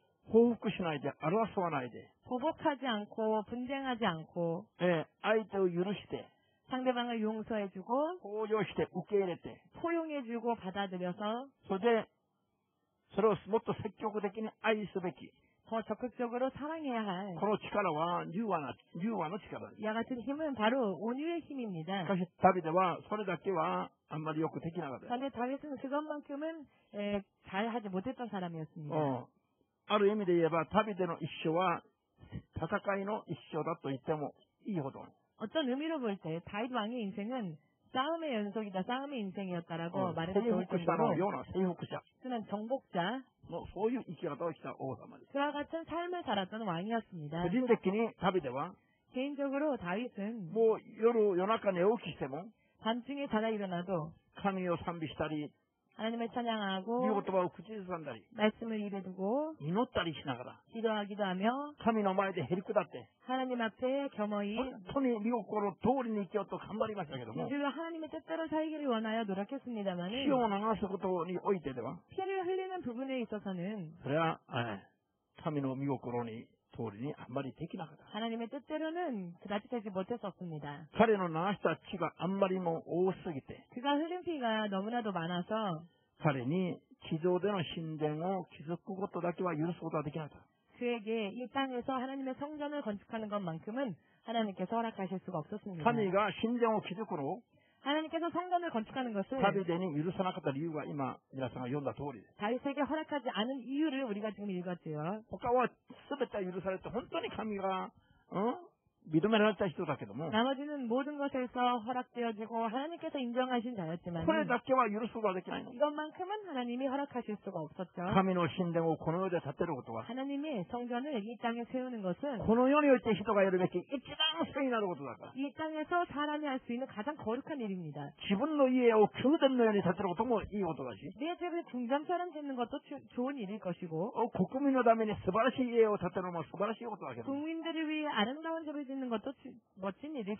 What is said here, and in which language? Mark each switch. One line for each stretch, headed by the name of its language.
Japanese: 報復しないで、争わないで、
Korean: 보복하지 않고 분쟁하지 않고
Japanese: 相手を許して、
Korean: 상대방을 용서해주고
Japanese: 包容して受け入れて、
Korean: 포용해주고 받아들여서
Japanese: それをもっと積極的に愛すべき。
Korean: 더 적극적으로 사랑해야 할
Japanese: この力は柔和の力です。
Korean: 이와 같은 힘은 바로 온유의 힘입니다.
Japanese: しかしダビデはそれだけはあんまりよくできなかった。
Korean: 그런데 다윗은 그것만큼은 잘하지 못했던 사람이었습니다.
Japanese: ある意味で言えばダビデの一生は戦いの一生だと言ってもいいほど。
Korean: 어떤 의미로 볼 때 다윗 왕의 인생은 싸움의 연속이다, 싸움의 인생이었다라고 말해도 좋을 정도로
Japanese: ような征服者
Korean: 그는 정복자,
Japanese: のそういう生き方をした王様です。
Korean: 그와 같은 삶을 살았던 왕이었습니다.
Japanese: 個人的にダビデは
Korean: 개인적으로 다윗은
Japanese: もう夜中寝起きしても
Korean: 밤중에 자다 일어나도
Japanese: 神を賛美したり、
Korean: 하나님을
Japanese: 御
Korean: 찬양하고
Japanese: 言葉を口ずさんだり、
Korean: 말씀을 입에 두고
Japanese: 祈ったりしながら
Korean: 기도하기도 하며
Japanese: 神の前でへりくだって
Korean: 하나님 앞에 겸허히
Japanese: 本当に御心通りに生きようと頑張りましたけども、
Korean: 이들로 하나님의 뜻대로 살기를 원하여 노력했습니다만
Japanese: 血を流すことにおいてでは、
Korean: 피를 흘리는 부분에 있어서는
Japanese: それは神の御心に通りにあんまりできなかった。
Korean: 하나님의 뜻대로는 그다지 되지 못했었습니다.
Japanese: 彼の流した血があんまりも多すぎて、
Korean: 그가 흘린 피가 너무나도 많아서
Japanese: 彼に地上での神殿を築くことだけは許すことができなかった。
Korean: 그에게 이 땅에서 하나님의 성전을 건축하는 것만큼은 하나님께서 허락하실 수가 없었습니다.
Japanese: 神が神殿を築くのを
Korean: 하나님께서 성전을 건축하는 것을
Japanese: ダビデに許さなかった理由が今皆さんが読んだ通りです。
Korean: 다윗에게 허락하지 않은 이유를 우리가 지금 읽었지요.
Japanese: 他は全ては許されて本当に神が認められた人だけども、
Korean: 나머지는 모든 것에서 허락되어지고 하나님께서 인정하신 자였지만
Japanese: これだけは許すことができないの。
Korean: 이것만큼은 하나님이 허락하실 수가 없었죠.
Japanese: 神の神殿をこの世で建てることは、
Korean: 하나님의 성전을 이 땅에 세우는 것은
Japanese: この世において人がやるべき一番聖なることだから。
Korean: 이 땅에서 사람이 할 수 있는 가장 거룩한 일입니다.
Japanese: 自分の家を宮殿のように建てることもいいことだし、
Korean: 내 집을 궁전처럼 짓는 것도 좋은 일일 것이고
Japanese: 国民のために素晴らしい家を建てるのも素晴らしいことだけど、
Korean: 국민들을 위해 아름다운 집을 짓는 것도 멋진 일일